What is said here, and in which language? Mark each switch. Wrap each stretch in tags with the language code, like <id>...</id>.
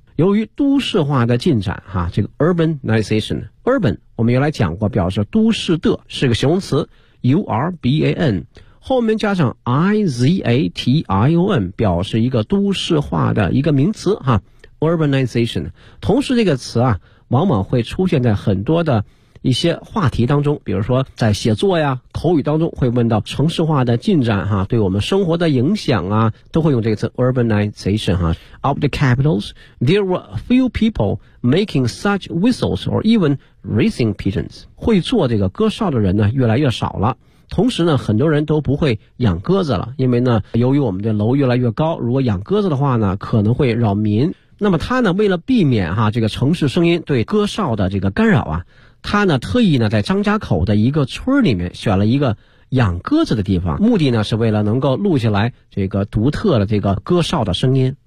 <zh>由于都市化的进展哈，这个 urbanization， urban 我们原来讲过表示都市的，是个形容词 urban， 后面加上 ization 表示一个都市化的一个名词哈 urbanization。同时这个词啊往往会出现在很多的一些话题当中，比如说在写作呀口语当中会问到城市化的进展哈、啊、对我们生活的影响啊，都会用这个词 urbanization 哈、啊。</zh> <en>Of the capitals, there were few people making such whistles or even racing pigeons.</en> <zh>会做这个歌哨的人呢越来越少了。同时呢很多人都不会养鸽子了，因为呢由于我们的楼越来越高，如果养鸽子的话呢可能会扰民。那么他呢为了避免哈、啊、这个城市声音对歌哨的这个干扰啊，他呢特意呢在张家口的一个村里面选了一个养鸽子的地方，目的呢是为了能够录下来这个独特的这个鸽哨的声音。</zh>